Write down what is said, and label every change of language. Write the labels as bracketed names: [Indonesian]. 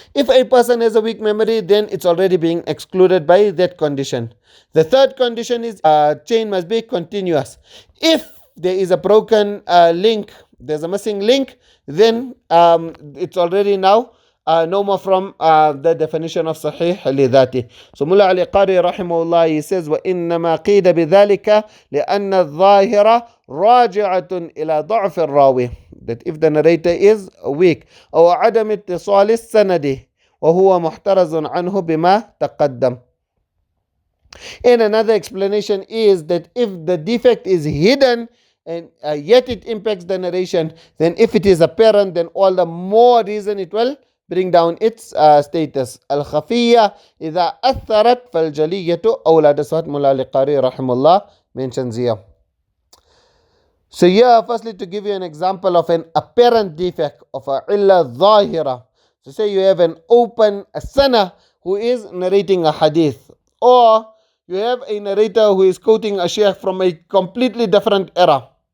[English] If a person has a weak memory, then it's already being excluded by that condition. The third condition is chain must be continuous. If there is a broken link, there's a missing link, then it's already now no more from the definition of Sahih لذاته. So Mullah Ali Qari rahimahullah, he says [Arabic] وإنما قيد بذلك لأن الظاهرة راجعة إلى ضعف الراوي, [English] that if the narrator is weak [Arabic] أو عدم اتصال السند وهو محترز عنه بما تقدم. [English] And another explanation is that if the defect is hidden and yet it impacts the narration, then if it is apparent, then all the more reason it will bring down its status. [Arabic] Al-khafiyya إذا أثرت فالجلية أولى. [English] That's what Mullah al-Qari rahimahullah mentions here. So here, firstly, to give you an example of an apparent defect of a illa zahira. So say you have an open sana who is narrating a hadith, or you have a narrator who is quoting a sheikh from a completely different era.